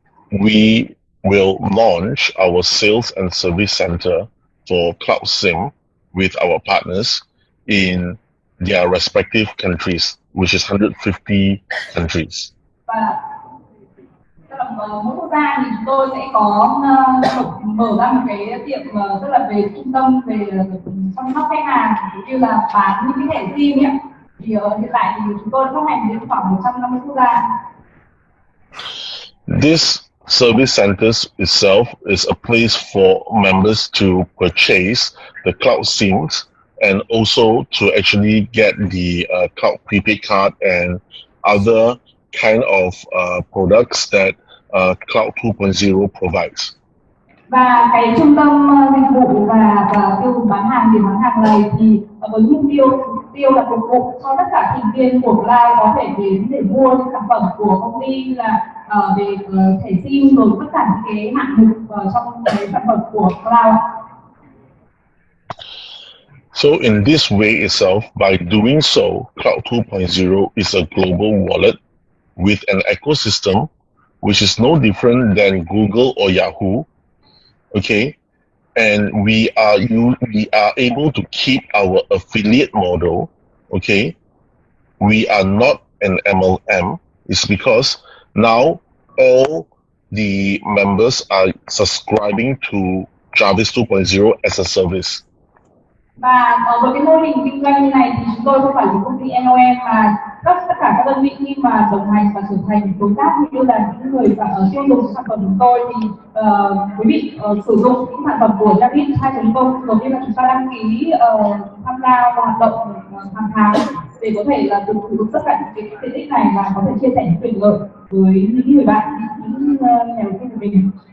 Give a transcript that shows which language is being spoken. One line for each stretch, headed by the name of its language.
English: We will launch our sales and service center for Cloud SIM with our partners in their respective countries, which is 150 countries.
Vietnamese: Và mỗi quốc gia thì chúng tôi sẽ có mở ra một cái tiệm rất là về trung tâm về chăm sóc khách hàng cũng như là bán những cái thẻ SIM ấy. Thì hiện tại thì chúng tôi phát hành đến khoảng 150 quốc gia.
English: This service centers itself is a place for members to purchase the cloud SIMs and also to actually get the cloud prepaid card and other kind of products that Cloud 2.0 provides.
Vietnamese: Và cái trung tâm dịch vụ và tiêu thụ bán hàng, điểm bán hàng này thì với mục tiêu là phục vụ cho tất cả thành viên của Cloud có thể đến để mua những sản phẩm của công ty là về thẻ SIM rồi tất cả những cái hạng mục trong cái sản phẩm của Cloud.
English: So in this way itself, by doing so, Cloud 2.0 is a global wallet with an ecosystem which is no different than Google or Yahoo. Okay, and we are able to keep our affiliate model. Okay, we are not an MLM. It's because now all the members are subscribing to Jarvis 2.0 as a service.
Vietnamese: Và với cái mô hình kinh doanh như này thì chúng tôi không phải là công ty MLM mà tất cả các đơn vị khi mà đồng hành và trở thành đối tác như là những người tiêu dùng sản phẩm của tôi thì quý vị sử dụng những sản phẩm của Jarvis 2.0 đầu tiên là chúng ta đăng ký tham gia hoạt động hàng tháng để có thể là được sử dụng tất cả những cái tiện ích này và có thể chia sẻ những quyền lợi với những người bạn, những nhà đầu tư của mình.